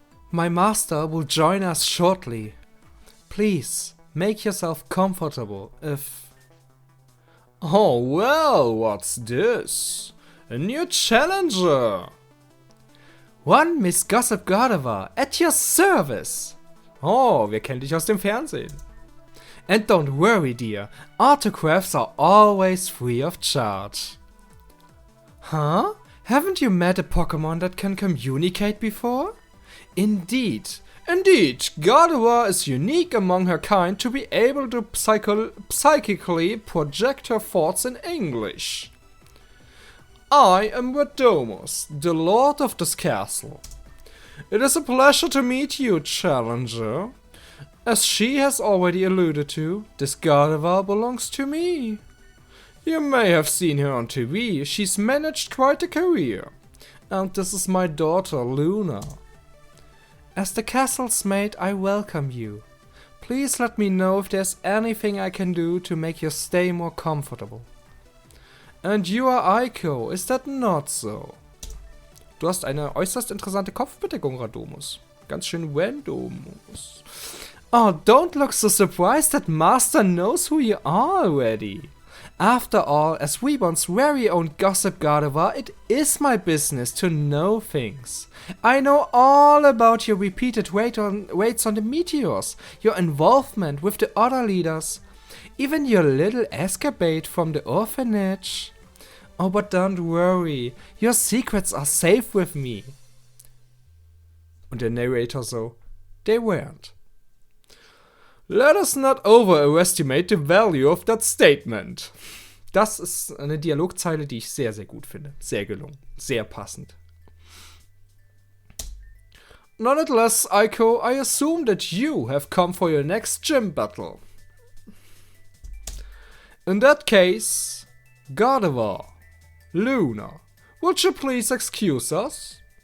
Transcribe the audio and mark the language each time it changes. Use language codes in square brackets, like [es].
[en] My master will join us shortly. Please, make yourself comfortable if... Oh, well, what's this? A new challenger. One Miss Gossig Gardevoir, at your service. [de] Oh, wir kennen dich aus dem Fernsehen. [en] And don't worry, dear. Autographs are always free of charge. Huh? Haven't you met a Pokémon that can communicate before? Indeed. Indeed, Gardevoir is unique among her kind to be able to psychically project her thoughts in English. I am Verdomus, the Lord of this castle. It is a pleasure to meet you, Challenger. As she has already alluded to, this Gardevoir belongs to me. You may have seen her on TV, she's managed quite a career. And this is my daughter, Luna. As the castle's maid, I welcome you. Please let me know if there's anything I can do to make your stay more comfortable. And you are Aiko, is that not so? [de] Du hast eine äußerst interessante Kopfbedeckung, Radomus. Ganz schön Wendomus. [en] Oh, don't look so surprised that Master knows who you are already. After all, as Reborn's very own Gossig Gardevoir, it is my business to know things. I know all about your repeated raids on the meteors, your involvement with the other leaders, even your little escapade from the orphanage. Oh, but don't worry, your secrets are safe with me. Und der Narrator so, they weren't. Let us not overestimate the value of that statement. [de] Das ist eine Dialogzeile, die ich sehr, sehr gut finde. Sehr gelungen. Sehr passend. [en] Nonetheless, Aiko, I assume that you have come for your next gym battle. In that case, Gardevoir, Luna, would you please excuse us?